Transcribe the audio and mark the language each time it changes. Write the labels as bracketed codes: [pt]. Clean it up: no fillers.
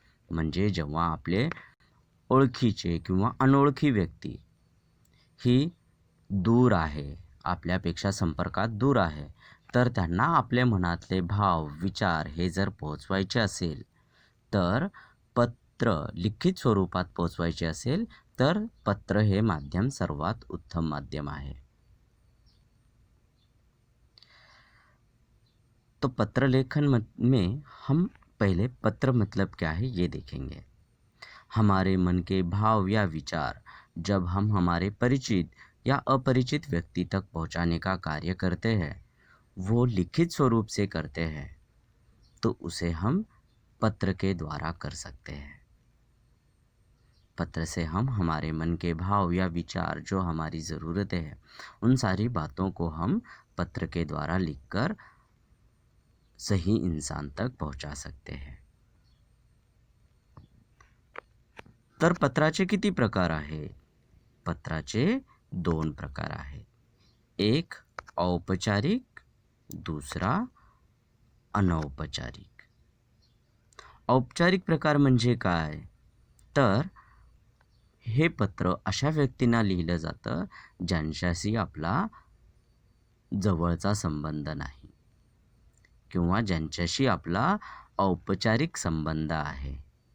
[mr] म्हणजे जेव्हा आपले ओळखीचे किंवा अनोळखी व्यक्ती ही दूर आहे, आपल्यापेक्षा संपर्कात दूर आहे, तर त्यांना आपल्या मनातले भाव, विचार हे जर पोहोचवायचे असेल, तर पत्र लिखित स्वरूपात पोहोचवायचे असेल, तर पत्र हे माध्यम सर्वात उत्तम माध्यम आहे. [hi] तो पत्र लेखन में हम पहले पत्र मतलब क्या है ये देखेंगे. हमारे मन के भाव या विचार जब हम हमारे परिचित या अपरिचित व्यक्ति तक पहुंचाने का कार्य करते हैं, वो लिखित स्वरूप से करते हैं, तो उसे हम पत्र के द्वारा कर सकते हैं. पत्र से हम हमारे मन के भाव या विचार जो हमारी ज़रूरतें हैं, उन सारी बातों को हम पत्र के द्वारा लिखकर सही इंसान तक पहुंचा सकते हैं. [mr] तर पत्राचे किती प्रकार आहेत? पत्राचे 2 प्रकार आहेत. एक औपचारिक, दुसरा अनौपचारिक. औपचारिक प्रकार म्हणजे काय? तर हे पत्र अशा व्यक्तींना लिहिलं जातं ज्यांच्याशी आपला जवळचा संबंध नाही किंवा ज्यांच्याशी आपला औपचारिक संबंध आहे.